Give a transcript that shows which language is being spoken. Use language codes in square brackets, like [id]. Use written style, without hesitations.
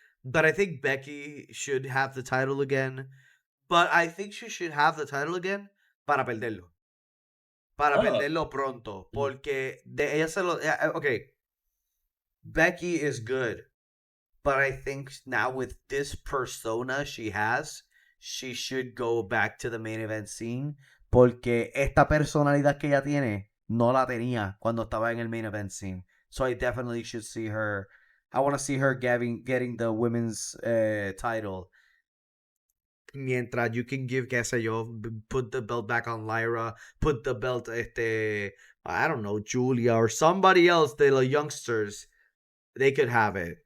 [en] But I think Becky should have the title again. But I think she should have the title again [es] para perderlo. Para oh, perderlo pronto. mm, Porque de ella se lo. [en] Okay, Becky is good. But I think now with this persona she has, she should go back to the main event scene. [es] Porque esta personalidad que ella tiene, no la tenía cuando estaba en el main event scene. [en] So I definitely should see her. I want to see her getting the women's title. [es] Mientras [en] you can give, [es] qué sé yo, [en] put the belt back on Lyra, put the belt, I don't know, Julia or somebody else, the youngsters, they could have it.